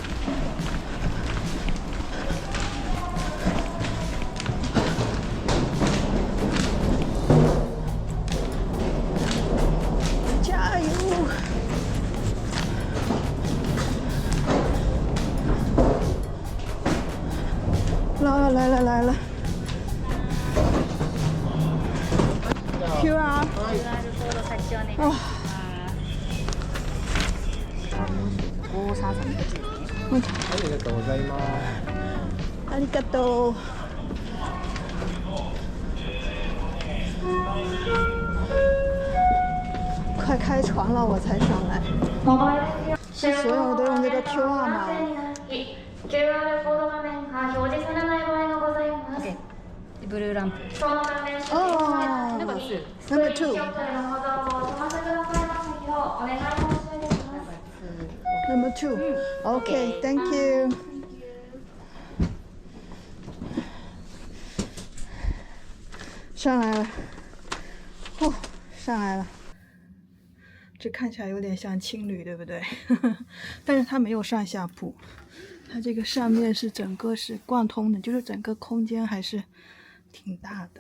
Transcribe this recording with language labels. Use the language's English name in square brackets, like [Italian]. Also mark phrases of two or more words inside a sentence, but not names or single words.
[Chinese] 加油！来了。QR。哦。 [Japanese] ありがとうございます。ありがとう。 [Chinese] 快开船了，我才上来。是所有都用这个 QR 吗 [Japanese] ？QR コード画面が表示されない場合がございます。ブルーランプ。この関連して [English] Number 2。 [Japanese] スクリーンショットでの保存をお済ませくださいますようお願い申し上げます。 [English] Number 2。Okay, thank you。 [Chinese] 上来了，哦，上来了。这看起来有点像青旅，对不对？但是它没有上下铺，它这个上面是整个是贯通的，就是整个空间还是挺大的。